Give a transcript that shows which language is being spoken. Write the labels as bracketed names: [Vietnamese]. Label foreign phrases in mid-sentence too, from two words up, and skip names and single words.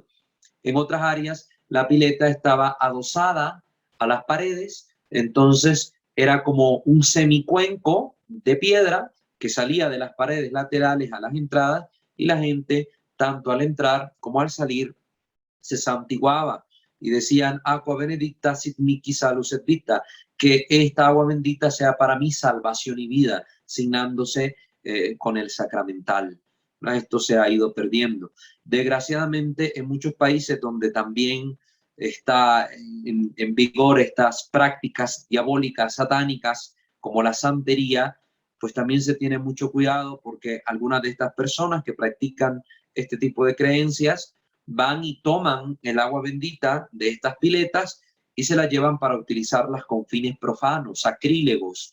[Spanish] En otras áreas, la pileta estaba adosada a las paredes, entonces era como un semicuenco de piedra que salía de las paredes laterales a las entradas, y la gente, tanto al entrar como al salir, se santiguaba y decían: [Latin] aqua benedicta sit mihi salus et vita, [Spanish] que esta agua bendita sea para mi salvación y vida, signándose con el sacramental. Esto se ha ido perdiendo. Desgraciadamente, en muchos países donde también está en vigor estas prácticas diabólicas, satánicas, como la santería, pues también se tiene mucho cuidado, porque algunas de estas personas que practican este tipo de creencias van y toman el agua bendita de estas piletas y se la llevan para utilizarlas con fines profanos, sacrílegos.